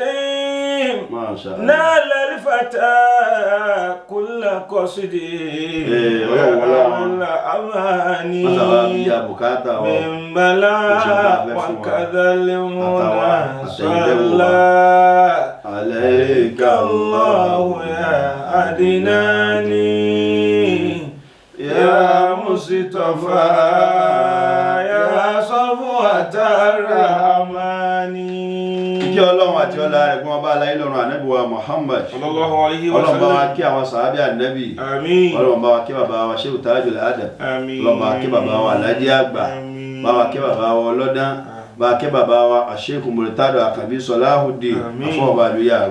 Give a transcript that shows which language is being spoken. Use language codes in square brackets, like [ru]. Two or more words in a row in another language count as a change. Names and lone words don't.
[ar] نال الفتى كل قصدي والأماني من بلاء وكذا المنى صلى عليك الله يا أدناني يا مصطفى يا صفوة الرحمن. [yo] kí Ọlọ́run àti ọlá rẹ̀ kún ọba aláyé lọ́run ànábì wa Muhammad [ar] صلى الله عليه وسلم. [yo] Ọlọ́run bá wa kí àwọn sàábì ànábì. àmín. Ọlọ́run bá wa kí bàbá wa Shehu Tajul Adab. àmín. Ọlọ́run bá wa kí bàbá wa Alhaji Àgbà. bá wa kí bàbá wa Ọlọ́dán. bá wa kí bàbá wa Sheikh Murtado Akabi Salahuddin afọ́ọ̀bá ìlú Yàrú.